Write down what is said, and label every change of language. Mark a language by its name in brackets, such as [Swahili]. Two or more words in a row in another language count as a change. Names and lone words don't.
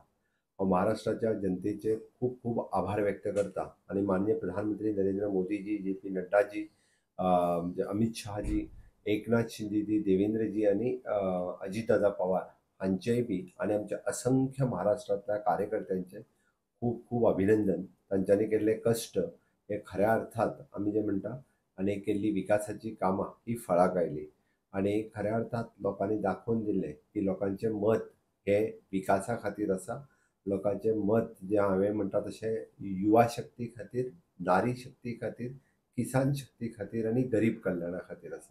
[Konkani] महाराष्ट्राच्या जनतेचे खूप खूप आभार व्यक्त करता आणि माननीय प्रधानमंत्री नरेंद्र मोदीजी, जे पी नड्डाजी, म्हणजे अमित शहाजी, एकनाथ शिंदेजी, देवेंद्रजी आणि अजितदादा पवार हांचेय बी आणि आमच्या असंख्य महाराष्ट्रातल्या कार्यकर्त्यांचे खूप खूप अभिनंदन. तांच्यांनी केल्ले कश्ट हे खऱ्या अर्थात आमी जे म्हणटा आणि केल्ली विकासाची कामां ही फळाक आयली आणि खऱ्या अर्थात लोकांनी दाखोवन दिलें की लोकांचें मत हे विकासा खातीर आसा. लोकांचें मत जे हांवें म्हणटा तशें युवा शक्ती खातीर, नारी शक्ती खातीर, किसान शक्ती खातीर आणि गरीब कल्याणा खातीर आसा.